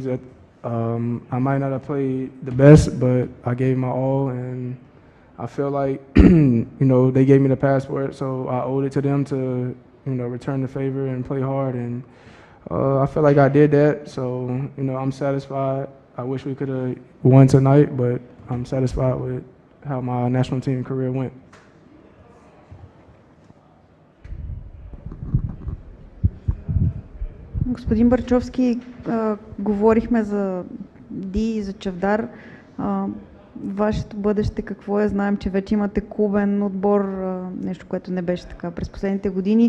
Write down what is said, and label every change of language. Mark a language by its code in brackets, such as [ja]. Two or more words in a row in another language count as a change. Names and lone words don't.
[en] I might not have played the best, but I gave my all, and I feel like, they gave me the passport, so I owed it to them to, return the favor and play hard. And I feel like I did that, so, I'm satisfied. I wish we could have won tonight, but I'm satisfied with how my national team career went. [bg] Господин Барчовски, говорихме за Ди и за Чавдар. Вашето бъдеще какво е? Знаем, че вече имате клубен отбор, нещо, което не беше така през последните години.